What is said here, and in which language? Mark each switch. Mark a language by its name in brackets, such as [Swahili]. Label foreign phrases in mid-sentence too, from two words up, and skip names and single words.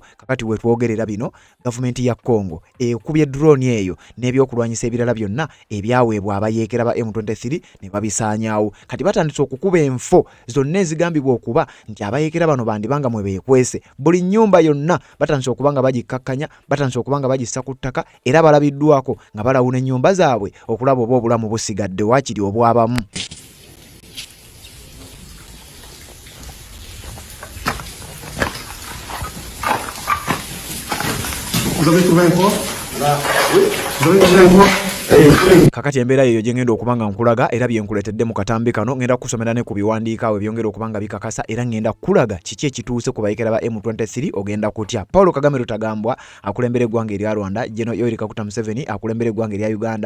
[Ganda] Kakati we twogerera bino gavumenti ya Congo ekubye drone eyo n'ebyokulwanyisa ebirala byonna ebyaweebwa abayekera ba M23 ne babisaanyaawo. Kati batandise okukuba enfo zonna ezigambibwa okuba nti abayekera bano bandibanga mwe beekwese. Buli nnyumba yonna batandise okuba nga bagikakkanya, batandise okuba nga bagissa ku ttaka, era balabiddwako nga balawuna ennyumba zaabwe okulaba oba obulamu busigadde waakiri obwabamu. [French] Vous avez trouvé un corps? Là. Oui. Vous avez trouvé un corps? [Ganda] Kakati embeera eyo gye ngenda okuba nga nkulaga era bye nkuleetedde mu katambi kano, ngenda kusomera ne ku biwandiika awo byongera okuba nga bikakasa era ngenda kulaga kiki ekituuse ku bayekera ba M23 ogenda kutya. Paul Kagame Rutagambwa akulembera eggwanga erya Rwanda, General Yoweri Kaguta Museveni akulembera eggwanga erya Uganda.